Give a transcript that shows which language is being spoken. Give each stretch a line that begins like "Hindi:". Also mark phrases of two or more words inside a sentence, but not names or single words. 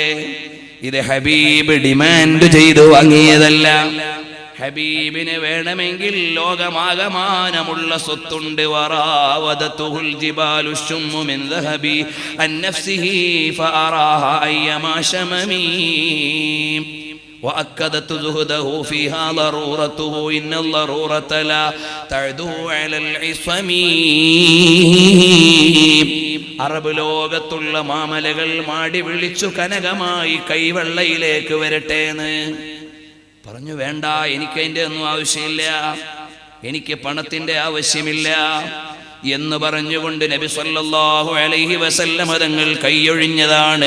Malayalam: ഇത് ഹബീബ് ഡിമാൻഡ് ചെയ്തു വാങ്ങിയതല്ല. ഹബീബിന് വേണമെങ്കിൽ ലോകമാകമാനമുള്ള സ്വത്തുണ്ട്.
Arabic: وراودته الجبال الشم من ذهب عن نفسه فأراها أيما شمم وأكدت زهده فيها ضرورته إن الضرورة لا تعدو على العصم.
Malayalam: അറബ് ലോകത്തുള്ള മാമലകൾ മാടി വിളിച്ചു കനകമായി കൈവെള്ളയിലേക്ക് വരട്ടെ എന്ന് പറഞ്ഞു. വേണ്ട, എനിക്ക് അതിൻ്റെ ഒന്നും ആവശ്യമില്ല, എനിക്ക് പണത്തിന്റെ ആവശ്യമില്ല എന്ന് പറഞ്ഞുകൊണ്ട് നബി സല്ലല്ലാഹു അലൈഹി വസല്ലം തങ്ങൾ കൈയൊഴിഞ്ഞതാണ്.